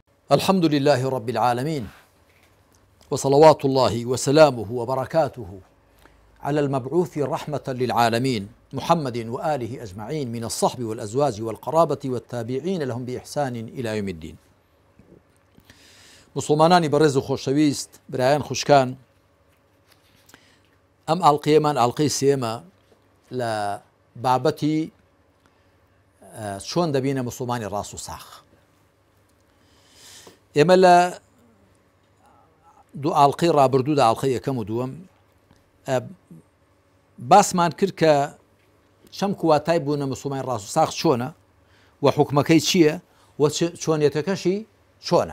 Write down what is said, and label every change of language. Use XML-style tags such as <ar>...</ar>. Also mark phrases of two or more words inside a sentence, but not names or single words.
<ar>الحمد لله رب العالمين، وصلوات الله وسلامه وبركاته على المبعوث رحمة للعالمين محمد وآله أجمعين من الصحب والأزواج والقرابة والتابعين لهم بإحسان إلى يوم الدين.</ar> <ckb>مسلمانانی بەڕێز و خۆشەویست، برایان خوشکان، ئەم ئاڵقەیەمان ئاڵقەی سێمە لە بابەتی چۆن دەبینە مسلمانی ڕاست و ساخ. ئێمە لە دوو ئاڵقەی ڕابردوودا، ئاڵقەی یەکەم و دووەم، باسمان کرد کە چەم کواتای بوونە مسلمانی ڕاست و ساخ چۆنە و حکمەکەی چییە و چۆنیەتەکەشی چۆنە.</ckb>